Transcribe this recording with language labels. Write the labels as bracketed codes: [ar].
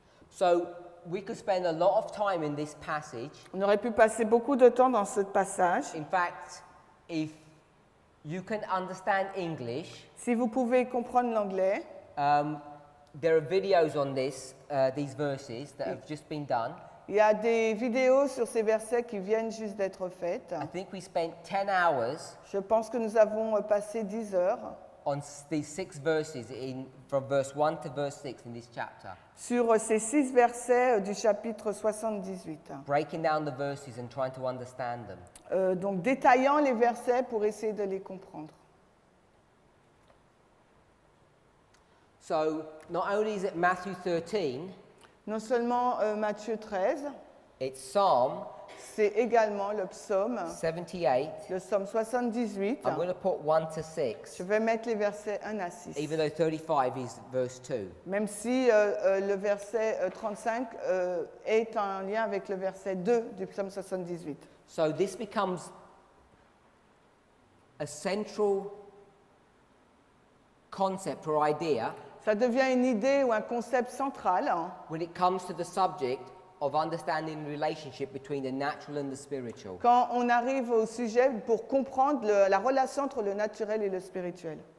[en] So we could spend a lot of time in this passage. [fr] On aurait pu passer beaucoup de temps dans ce passage. [en] In fact, if you can understand English, [fr] Si vous pouvez comprendre l'anglais, [en] there are videos on these verses that have just been done. [fr] il y a des vidéos sur ces versets qui viennent juste d'être faites. [en] I think we spent 10 hours [fr] Je pense que nous avons passé 10 heures [en] on these 6 verses from verse 1 to verse 6 in this chapter, [fr] sur ces 6 versets du chapitre 78. [en] breaking down the verses and trying to understand them. [fr] Donc détaillant les versets pour essayer de les comprendre. [en] So not only is it Matthew 13, [fr] Non seulement Matthieu 13, [en] It's Psalm [fr] c'est également le psaume, [en] 78. [fr] le psaume 78. [en] I'm going to put 1 to 6, [fr] Je vais mettre les versets 1 à 6. [en] even though 35 is verse 2. [fr] Même si le verset 35 est en lien avec le verset 2 du psaume 78. [en] So this becomes a central concept or idea [fr] Ça devient une idée ou un concept central [en] when it comes to the subject of understanding the relationship between the natural and the spiritual. [fr] quand on arrive au sujet pour comprendre la relation entre le naturel et le spirituel.